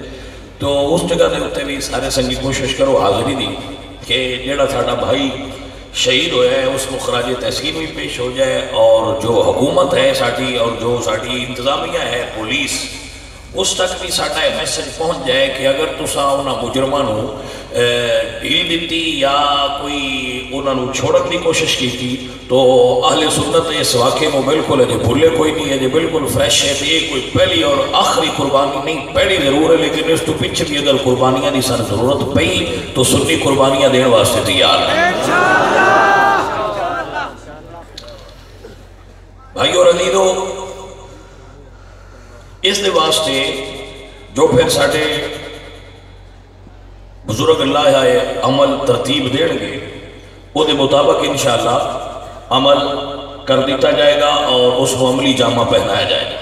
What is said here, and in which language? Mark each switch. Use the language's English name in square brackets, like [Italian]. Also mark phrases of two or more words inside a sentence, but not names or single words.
[Punjabi] تو اس جگہ دے اتنے بھی سارے سنگی کوشش کرو حاضری دی کہ جڑا ساڈا بھائی شہید ہویا ہے اس کو خراج تحسین بھی پیش ہو جائے، اور جو حکومت ہے ساڈی اور جو ساڈی انتظامیہ ہے پولیس، اس تک بھی ساڈا یہ میسج پہنچ جائے کہ اگر تساں انہاں مجرماں نوں ڈھیل دیتی یا کوئی انہاں نوں چھوڑن دی کوشش کی تو اہل سنت اس واقعے میں بالکل ہے بھولے کوئی نہیں ہے، جو بالکل فریش ہے، یہ کوئی پہلی اور آخری قربانی نہیں، پہلی ضرور ہے لیکن اس تو پیچھے بھی اگر قربانیاں دی سن ضرورت پئی تو سنی قربانیاں دین واسطے تیار ہیں۔ بھائی اور عزیزو، اس دے واسطے جو پھر ساڈے بزرگ اللہ آئے عمل ترتیب دین گے وہ دے مطابق انشاءاللہ عمل کر دیتا جائے گا اور اس کو عملی جامہ پہنایا جائے گا۔